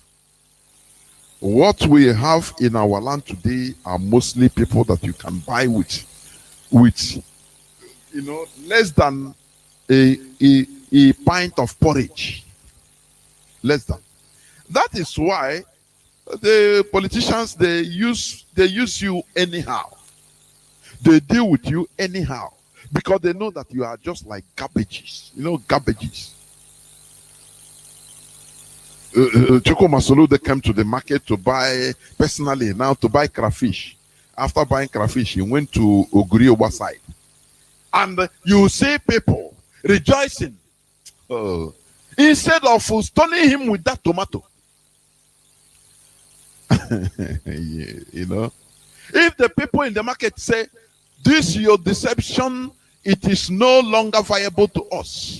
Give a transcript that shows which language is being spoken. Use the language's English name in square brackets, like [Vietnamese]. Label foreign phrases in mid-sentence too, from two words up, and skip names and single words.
[English] What we have in our land today are mostly people that you can buy with less than a pint of porridge. Less than. That is why the politicians, they use you anyhow. They deal with you anyhow because they know that you are just like garbages. Garbages. Choko Masolo, they came to the market to buy, personally now, to buy crayfish. After buying crayfish, he went to Ogurioba side. And you see people rejoicing. Instead of stoning him with that tomato. If the people in the market say, this your deception, it is no longer viable to us.